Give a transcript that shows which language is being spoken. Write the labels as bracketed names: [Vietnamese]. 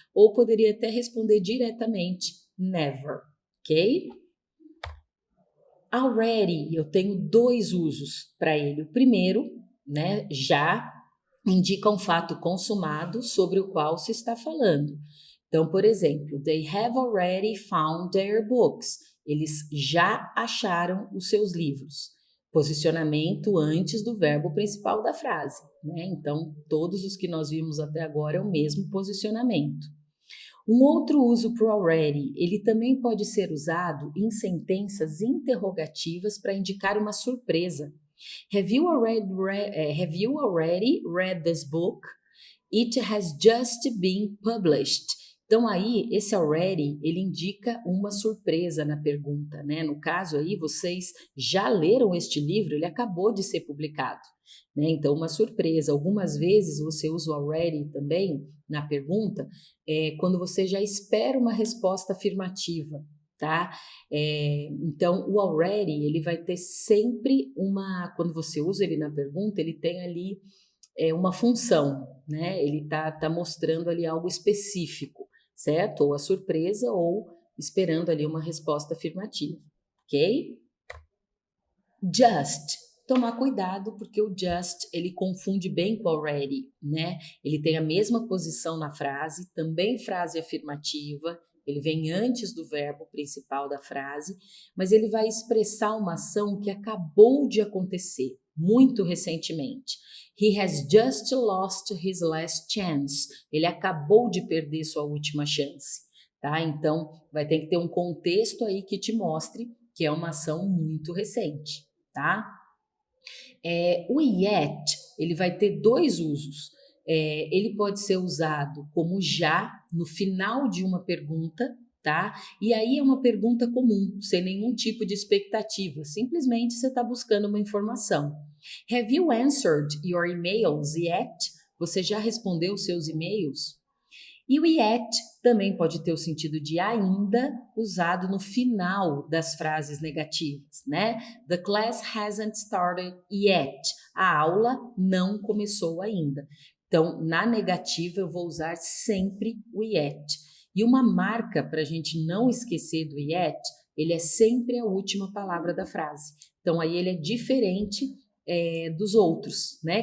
[Portuguese] Ou poderia até responder diretamente, never, ok? Already, eu tenho dois usos para ele. O primeiro, né, já indica um fato consumado sobre o qual se está falando. Então, por exemplo, [English] they have already found their books. [Portuguese] Eles já acharam os seus livros. Posicionamento antes do verbo principal da frase, né? Então, todos os que nós vimos até agora é o mesmo posicionamento. Um outro uso para o already, ele também pode ser usado em sentenças interrogativas para indicar uma surpresa. [English] Have you already read this book? It has just been published. [Portuguese] Então aí, esse already, ele indica uma surpresa na pergunta, né? No caso aí, vocês já leram este livro, ele acabou de ser publicado, né? Então, uma surpresa. Algumas vezes você usa o already também na pergunta, quando você já espera uma resposta afirmativa, tá? Então, o already, ele vai ter sempre quando você usa ele na pergunta, ele tem ali uma função, né? Ele tá mostrando ali algo específico, certo? Ou a surpresa, ou esperando ali uma resposta afirmativa, ok? Just. Tomar cuidado, porque o just, ele confunde bem com already, né? Ele tem a mesma posição na frase, também frase afirmativa, ele vem antes do verbo principal da frase, mas ele vai expressar uma ação que acabou de acontecer, muito recentemente. [English] He has just lost his last chance. [Portuguese] Ele acabou de perder sua última chance, tá? Então, vai ter que ter um contexto aí que te mostre que é uma ação muito recente, tá? O yet, ele vai ter dois usos. Ele pode ser usado como já no final de uma pergunta, tá? E aí é uma pergunta comum, sem nenhum tipo de expectativa. Simplesmente você está buscando uma informação. [English] Have you answered your emails yet? [Portuguese] Você já respondeu seus e-mails? E o yet também pode ter o sentido de ainda, usado no final das frases negativas, né? [English] The class hasn't started yet. [Portuguese] A aula não começou ainda. Então, na negativa, eu vou usar sempre o yet. E uma marca para a gente não esquecer do yet, ele é sempre a última palavra da frase. Então, aí ele é diferente dos outros, né?